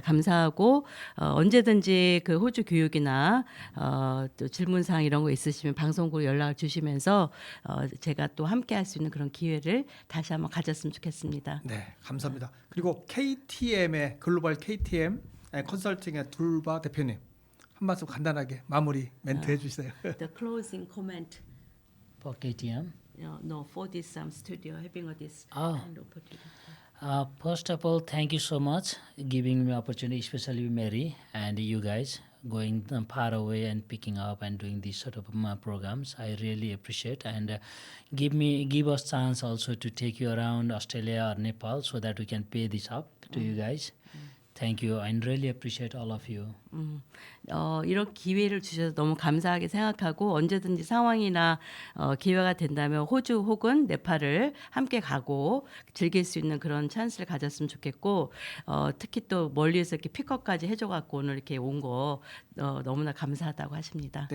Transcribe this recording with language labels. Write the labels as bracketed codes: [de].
[ko] 감사하고 언제든지 그 호주 교육이나 또 질문사항 이런 거 있으시면 방송국으로 연락을 주시면서 제가 또 함께 할 수 있는 그런 기회를 다시 한번 가졌으면 좋겠습니다. 네, 감사합니다. 그리고 KTM의 글로벌 KTM 컨설팅의 둘바 대표님 한 말씀 간단하게 마무리 멘트 해주세요. [en] The closing comment. For KTM. No, for this studio having this Oh. kind of opportunity. First of all, thank you so much giving me opportunity, especially Mary and you guys going far away and picking up and doing these sort of programs. I really appreciate and give us chance also to take you around Australia or Nepal so that we can pay this up to you guys. Thank you and really appreciate all of you. [ko] 이런 기회를 주셔서 너무 감사하게 생각하고 언제든지 상황이나 기회가 된다면 호주 혹은 네팔을 함께 가고 즐길 수 있는 그런 찬스를 가졌으면 좋겠고 특히 또 멀리에서 이렇게 픽업까지 해줘갖고 오늘 이렇게 온 거 너무나 감사하다고 하십니다.